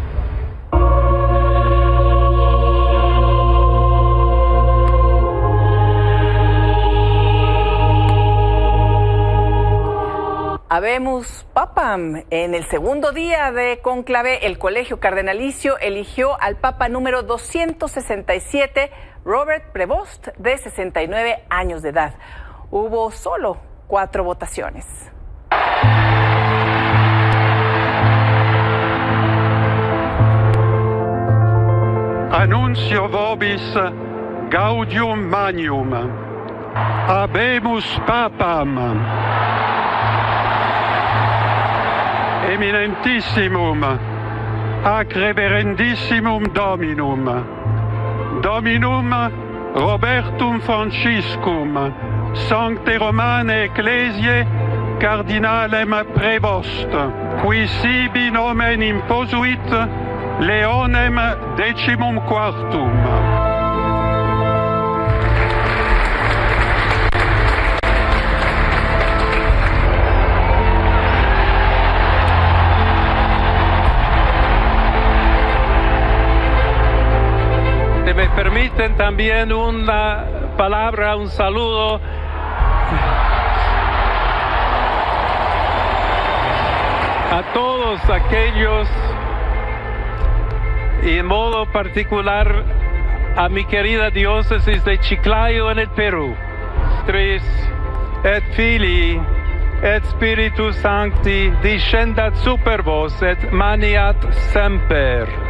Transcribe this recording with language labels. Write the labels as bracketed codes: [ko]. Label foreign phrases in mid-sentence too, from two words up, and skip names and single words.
[la] Habemus Papam. [es] En el segundo día de conclave, el Colegio Cardenalicio eligió al Papa número 267, Robert Prevost, de 69 años de edad. Hubo solo 4 votaciones. [la] Annuncio vobis gaudium magnum. Habemus Papam. Eminentissimum, ac reverendissimum Dominum, Dominum Robertum Franciscum, Sancte Romane Ecclesiae Cardinalem Prevost, qui sibi nomen imposuit Leonem XIV. [es] Me permiten también una palabra, un saludo a todos aquellos, y en modo particular a mi querida diócesis de Chiclayo en el Perú. [la] Tris et Filii et Spiritus Sancti descendat super vos et maniat semper.